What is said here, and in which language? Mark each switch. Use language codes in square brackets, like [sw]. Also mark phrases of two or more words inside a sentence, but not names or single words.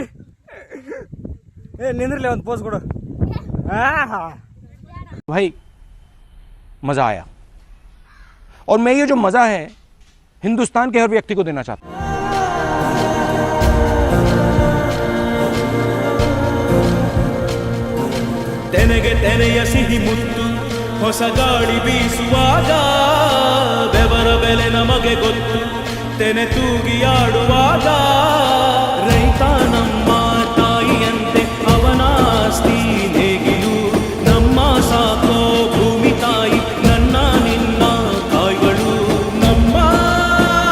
[kn] निंद्रले ಒಂದು ಪೋಸ್ ಕೊಡು. [hi] भाई मजा आया, और मैं ये जो मजा है हिंदुस्तान के हर व्यक्ति को देना चाहता हूं. [kn] ತೆನೆಗೆ ತೆನೆಯ ಸಿಹಿ ಮುತ್ತು, ಹೊಸ ಗಾಳಿ ಬೀಸುವಾಗ ಬೆವರ ಬೆಲೆ ನಮಗೆ ಗೊತ್ತು. ತೆನೆ ತೂಗಿಯಾಡುವಾಗ ರೈತ ನಮ್ಮ ತಾಯಿಯಂತೆ, ಅವನಾಸ್ತಿ ನೇಗಿಲು ನಮ್ಮ ಸಾಕೋ ಭೂಮಿ ತಾಯಿ, ನನ್ನ ನಿನ್ನ ಕಾಯ್ಗಳು ನಮ್ಮ